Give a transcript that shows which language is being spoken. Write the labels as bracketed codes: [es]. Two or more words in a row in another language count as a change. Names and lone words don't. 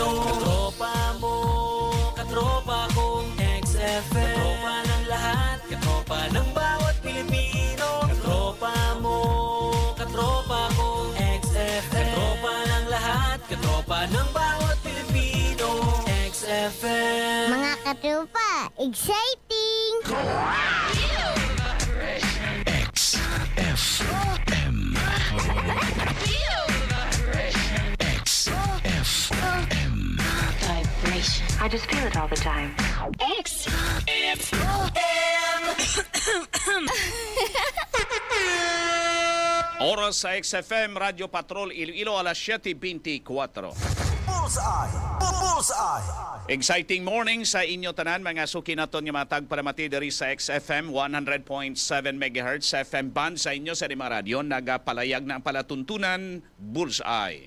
[tl] Katropa mo, katropa kong XFM. Katropa ng lahat, katropa ng bawat Pilipino. Katropa mo, katropa kong XFM. Katropa ng lahat, katropa ng bawat Pilipino. XFM. Mga katropa, exciting! XFM. XFM. Vibration. [en] I just feel it all the time. [hil] Oras sa XFM Radio Patrol Iloilo alas 7:24. [en] Exciting morning [hil] sa inyo tanan mga suki naton nga matag para mati diri sa XFM 100.7 MHz FM band sa inyo sa lima radyo nagapalayag na ang palatuntunan Bullseye.